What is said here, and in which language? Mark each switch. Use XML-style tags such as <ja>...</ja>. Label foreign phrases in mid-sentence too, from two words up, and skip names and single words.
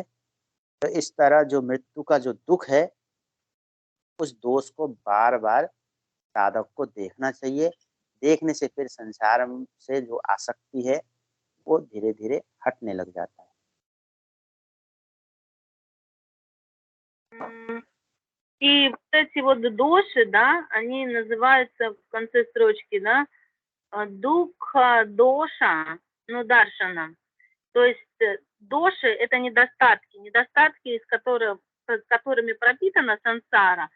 <hi>तो इस तरह जो मृत्यु का जो दुःख है, उस दोष को बार-बार साधक को देखना चाहिए। देखने से फिर संसार से जो आसक्ति है, वो धीरे-धीरे हटने लग जाता है।</hi> <ru>И вот эти вот доши, да, они называются в конце строчки, да, духа, доша, ну, даршана. То есть доши – это недостатки, с которыми пропитана сансара.</ru>